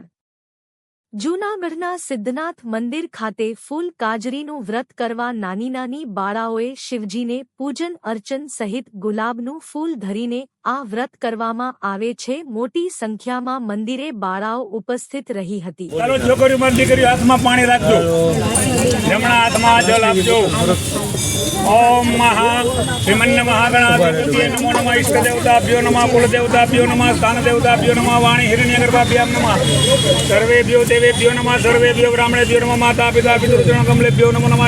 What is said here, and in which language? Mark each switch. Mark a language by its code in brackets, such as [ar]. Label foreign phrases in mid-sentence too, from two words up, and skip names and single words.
[gu] જૂનાગઢના સિદ્ધનાથ મંદિર ખાતે ફૂલ કાજરીનું વ્રત કરવા નાની નાની બાળાઓએ શિવજીને પૂજન અર્ચન સહિત ગુલાબનું ફૂલ ધરીને આ વ્રત કરવામાં આવે છે। મોટી સંખ્યામાં મંદિરે બાળાઓ ઉપસ્થિત રહી હતી। ચાલો છોકરીઓ મારી દીકરીઓ હાથમાં પાણી રાખજો, જમણા હાથમાં જલ આપજો। [sa] ओम महा श्रीमन्न महागणाधिपतये नमो नमः। इष्ट देवताभ्यो नमः, कुल देवताभ्यो नमः, स्थान देवताभ्यो नमः, वाणी हिरण्यगर्भाभ्यां नमः। सर्वेभ्यो देवेभ्यो नमः, सर्वेभ्यो ब्राह्मणेभ्यो नमः, माता पिता पितृजन कमलेभ्यो नमो नमः।